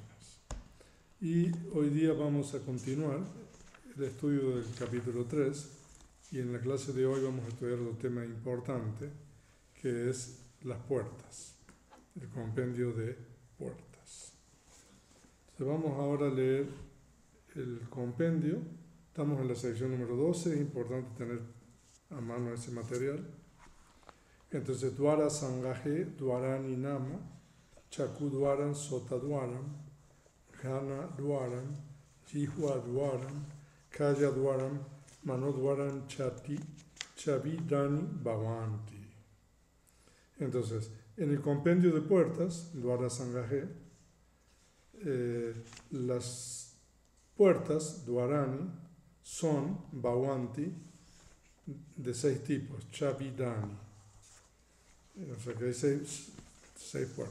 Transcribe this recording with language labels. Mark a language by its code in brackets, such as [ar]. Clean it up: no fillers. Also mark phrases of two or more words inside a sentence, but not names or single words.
[es] Y hoy día vamos a continuar el estudio del capítulo 3 y en la clase de hoy vamos a estudiar otro tema importante que es las puertas, el compendio de puertas. Entonces vamos ahora a leer el compendio. Estamos en la sección número 12, es importante tener a mano ese material. Entonces, [pi] Dvara Sangahe, Dvarani Nama, Chaku Dvaram, Sota Dvaram, Ghana Dvaram, Jihva Dvaram, Kaya Dvaram, Mano Dvaram, Chati, Chavidani Bhavanti. [es] Entonces, en el compendio de puertas, [pi] Dvara Sangahe, [es] las puertas, Dvarani, son Bhavanti de 6 tipos, Chavidani. O sea que hay 6 puertas.